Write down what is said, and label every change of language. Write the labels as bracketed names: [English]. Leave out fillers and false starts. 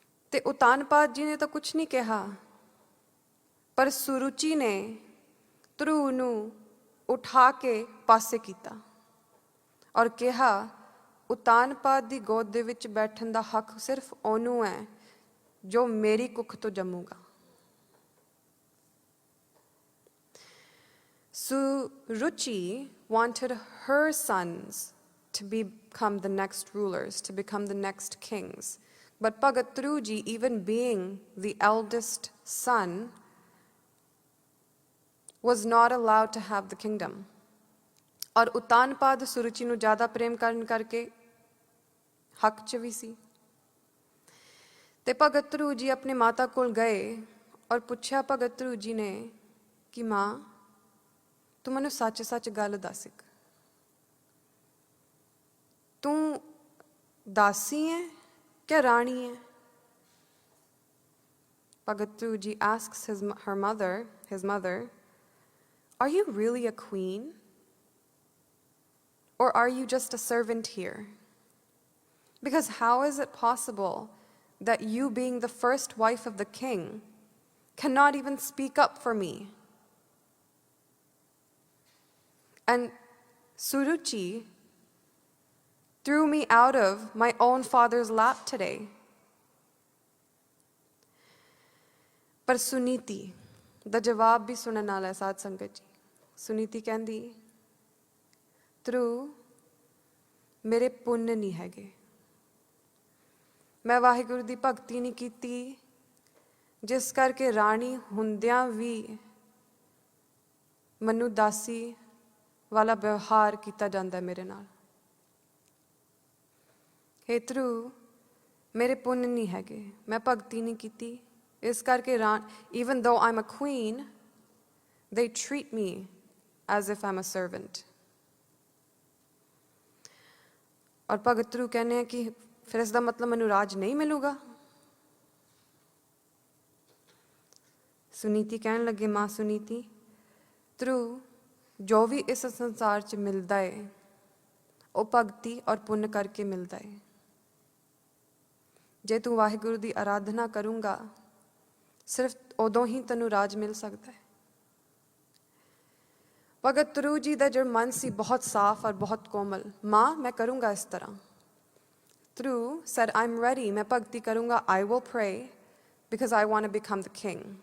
[Punjabi] ਤੇ ਉਤਾਨਪਾਦ ਜੀ ਨੇ ਤਾਂ ਕੁਛ ਨਹੀਂ ਕਿਹਾ, ਪਰ ਸੁਰੁਚੀ ਨੇ ਧਰੂ ਨੂੰ ਉਠਾ ਕੇ ਪਾਸੇ ਕੀਤਾ ਔਰ ਕਿਹਾ ਉਤਾਨਪਾਦ ਦੀ ਗੋਦ ਦੇ ਵਿੱਚ ਬੈਠਣ ਦਾ ਹੱਕ ਸਿਰਫ ਉਹਨੂੰ ਹੈ ਜੋ ਮੇਰੀ ਕੁੱਖ ਤੋਂ ਜੰਮੂਗਾ। [English] Suruchi wanted her sons to become the next rulers, to become the next kings. But Bhagat Dhru Ji, even being the eldest son, was not allowed to have the kingdom. [Punjabi] और उतानपाद सुरुचि ਨੂੰ ਜ਼ਿਆਦਾ ਪ੍ਰੇਮ ਕਰਨ ਕਰਕੇ ਹੱਕ 'ਚ ਵੀ ਸੀ। ਤੇ ਭਗਤ ਧਰੂ ਜੀ ਆਪਣੇ ਮਾਤਾ ਕੋਲ ਗਏ ਔਰ ਪੁੱਛਿਆ ਭਗਤ ਧਰੂ ਜੀ ਨੇ ਕਿ ਮਾਂ ਤੂੰ ਮੈਨੂੰ ਸੱਚ ਗੱਲ ਦੱਸ, ਤੂੰ ਦਾਸੀ ਹੈ ਕਿ ਰਾਣੀ ਹੈ? [English] Bhagat Dhru ji asks his mother, are you really a queen? Or are you just a servant here? Because how is it possible that you, being the first wife of the king, cannot even speak up for me? And Suruchi threw me out of my own father's lap today. [Punjabi] पर सुनीति ਦਾ ਜਵਾਬ ਵੀ ਸੁਣਨ ਨਾਲ ਹੈ ਸਾਧ ਸੰਗਤ ਜੀ। ਸੁਨੀਤੀ ਕਹਿੰਦੀ, ਧਰੂ ਮੇਰੇ ਪੁੰਨ ਨਹੀਂ ਹੈਗੇ, ਮੈਂ ਵਾਹਿਗੁਰੂ ਦੀ ਭਗਤੀ ਨਹੀਂ ਕੀਤੀ, ਜਿਸ ਕਰਕੇ ਰਾਣੀ ਹੁੰਦਿਆਂ ਵੀ ਮੈਨੂੰ ਦਾਸੀ ਵਾਲਾ ਵਿਵਹਾਰ ਕੀਤਾ ਜਾਂਦਾ ਮੇਰੇ ਨਾਲ। ਹੇ ਧਰੂ ਮੇਰੇ ਪੁੰਨ ਨਹੀਂ ਹੈਗੇ, ਮੈਂ ਭਗਤੀ ਨਹੀਂ ਕੀਤੀ, ਇਸ ਕਰਕੇ [English] even though I'm a queen, they treat me as if I'm a servant. [Punjabi] ਔਰ ਭਗਤ ਧਰੂ ਕਹਿੰਦੇ ਆ ਕਿ ਫਿਰ ਇਸ ਦਾ ਮਤਲਬ ਮੈਨੂੰ ਰਾਜ ਨਹੀਂ ਮਿਲੂਗਾ। ਸੁਨੀਤੀ ਕਹਿਣ ਲੱਗੇ, ਮਾਂ ਸੁਨੀਤੀ, ਧਰੂ ਜੋ ਵੀ ਇਸ ਸੰਸਾਰ 'ਚ ਮਿਲਦਾ ਹੈ ਉਹ ਭਗਤੀ ਔਰ ਪੁੰਨ ਕਰਕੇ ਮਿਲਦਾ ਹੈ। ਜੇ ਤੂੰ ਵਾਹਿਗੁਰੂ ਦੀ ਆਰਾਧਨਾ ਕਰੂੰਗਾ ਸਿਰਫ ਉਦੋਂ ਹੀ ਤੈਨੂੰ ਰਾਜ ਮਿਲ ਸਕਦਾ ਹੈ। ਭਗਤ ਧਰੂ ਜੀ ਦਾ ਜਿਹੜਾ ਮਨ ਸੀ ਬਹੁਤ ਸਾਫ਼ ਔਰ ਬਹੁਤ ਕੋਮਲ। ਮਾਂ ਮੈਂ ਕਰੂੰਗਾ ਇਸ ਤਰ੍ਹਾਂ। [English] Dhru said, I'm ready, [Punjabi] ਮੈਂ ਭਗਤੀ ਕਰੂੰਗਾ, [English] I will pray because I want to become the king.